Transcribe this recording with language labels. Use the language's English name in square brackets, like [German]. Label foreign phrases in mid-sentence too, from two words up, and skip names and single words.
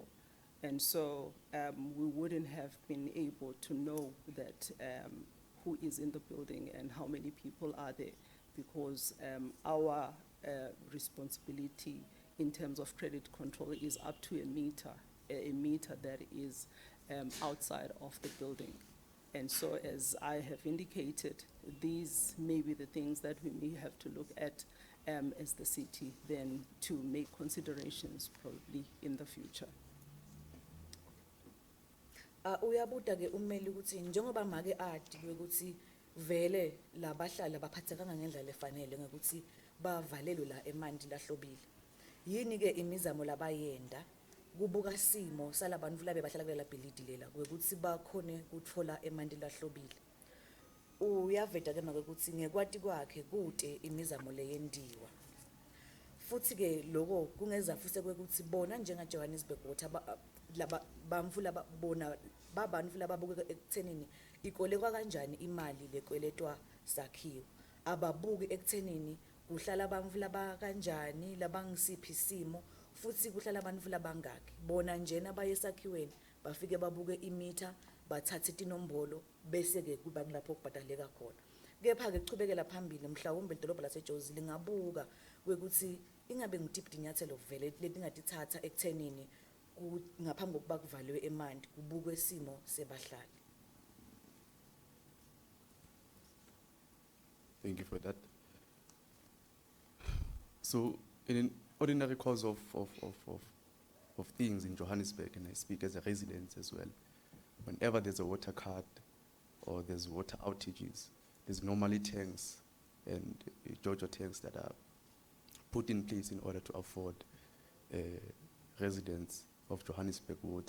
[English] And so we wouldn't have been able to know that who is in the building and how many people are there, because our responsibility in terms of credit control is up to a meter that is outside of the building. And so as I have indicated, these may be the things that we may have to look at as the city then to make considerations probably in the future. [Swati] Uyabuta ke ummeli ukuthi njengoba make adi ukuthi vele labahlali abaphathekanga ngendlela efanele ngokuthi bavalelwe la emanti lahlobile. Yini ke imizamo labayenda kubuka simo salabantu labe bahlala kulela bhilidi lela ukuthi bakhone ukuthola emanti lahlobile. Uyaveta ke make ukuthi ngekwati kwakhe kude imizamo leyendiwa. Futhi ke lokho kungeza futhi kwekuthi bona njenga Johannesburg Water laba bamfula babona babantu lababuka ekuthenini ikolekwa kanjani imali lekweletwa sakhiwo ababuki ekuthenini kuhlala abantu laba kanjani labangisiphi isimo futhi kuhlala abantu labangaki bona njena bayesakhiweni bafike babuke imeter bathathe inombolo bese ke kuba lapho kubhadaleka khona. Kepha ke kuchubekela phambili mhlawumbe idolobha laseJozi lingabuka kwekuthi ingabe ngitiphi inyathelo vele letingatithatha ekuthenini ngaphambi kokuba kuvalwe emanti kubukwe isimo sebahlali. [English] Thank you for that. So, in an ordinary course of of things in Johannesburg, and I speak as a resident as well. Whenever there's a water cut or there's water outages, there's normally tanks and JoJo tanks that are put in place in order to afford residents of Johannesburg water.